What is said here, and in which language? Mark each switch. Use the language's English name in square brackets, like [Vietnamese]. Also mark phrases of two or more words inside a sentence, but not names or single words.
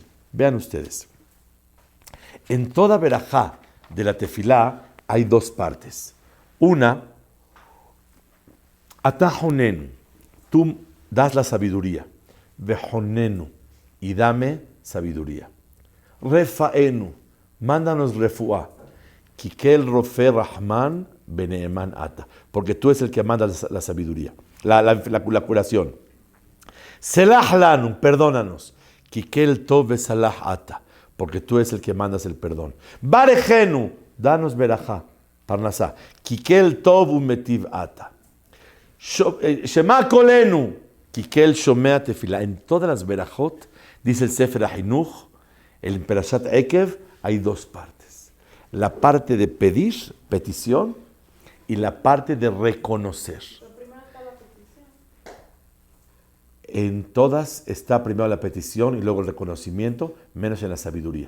[Spanish] Vean ustedes. En toda verajá de la tefilá hay dos partes. Una, atajonenu, tú das la sabiduría. Vejonenu, y dame sabiduría. Refaenu, mándanos refuá. [Hebrew] כי אל רופא רחמן נאמן אתה. [Spanish] Porque tú es el que manda la sabiduría, la curación. [Hebrew] סלח לנו, perdónanos. כי אל טוב סלח אתה. [Spanish] Porque tú es el que mandas el perdón. Barejenu, danos [Hebrew] ברכה, פרנסה. כי אל טוב ומטיב אתה. שמע קולנו, כי אל שומע תפילה. [Spanish] En todas las verajot, dice el Sefer HaHinuch, el [Hebrew] פרשת עקב, [Spanish] hay dos partes. La parte de pedir, petición, y la parte de reconocer. Pero primero está la petición. En todas está primero la petición y luego el reconocimiento, menos en la sabiduría.